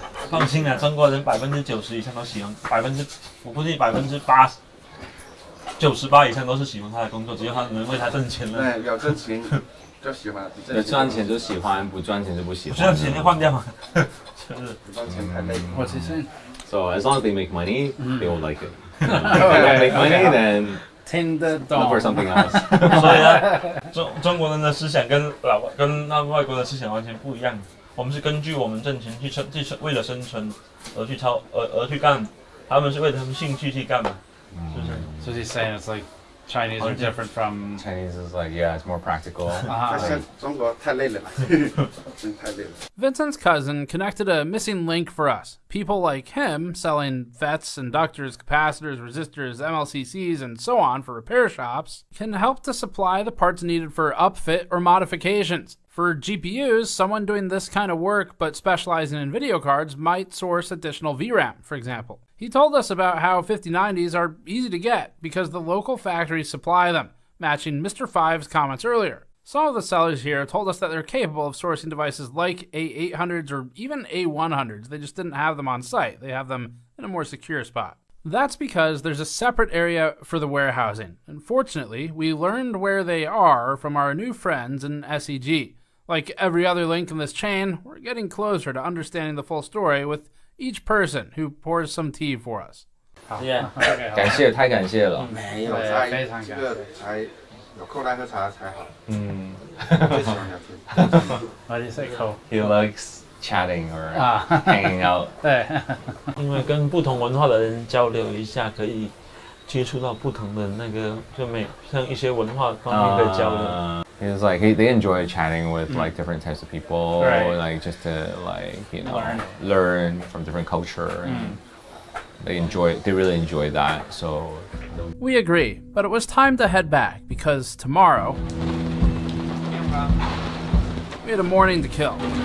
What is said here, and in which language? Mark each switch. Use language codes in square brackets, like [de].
[zh] 放心啊，中国人90%以上都喜欢，我估计80%、98%以上都是喜欢他的工作，只要他能为他挣钱了。对，有挣钱就喜欢，有赚钱就喜欢，不赚钱就不喜欢。不赚钱就换掉嘛，就是不赚钱太累。 [en] What's he saying? So as long as they make money, they will like it. If they don't make money, then look for something else. [zh] 所以呢，中国人的思想跟那外国的思想完全不一样。我们是根据我们挣钱去为了生存而去干，他们是为了他们兴趣去干嘛，是不是 [en] So he's saying it's like Chinese are different from Chinese is like it's more practical. [zh] 中国太累了，真太累了。 [en] Vincent's cousin connected a missing link for us. People like him selling FETs, inductors, capacitors, resistors, MLCCs, and so on for repair shops can help to supply the parts needed for upfit or modifications. For GPUs, someone doing this kind of work but specializing in video cards might source additional VRAM, for example. He told us about how 5090s are easy to get because the local factories supply them, matching Mr. Five's comments earlier. Some of the sellers here told us that they're capable of sourcing devices like A800s or even A100s. They just didn't have them on site. They have them in a more secure spot. That's because there's a separate area for the warehousing. Unfortunately, we learned where they are from our new friends in SEG. Like every other link in this chain, we're getting closer to understanding the full story with each person who pours some tea for us. Yeah. [zh] 感谢，太感谢了。没有，这个才有空来喝茶才好。最喜欢聊天。 [en] Why do you say cool? He likes chatting or hanging out. [zh] 对，因为跟不同文化的人交流一下，可以接触到不同的那个，像一些文化方面的交流。 [en] He's like they enjoy chatting with like different types of people, like just to learn from different culture, and they really enjoy that. So we agree, but it was time to head back because tomorrow we had a morning to kill.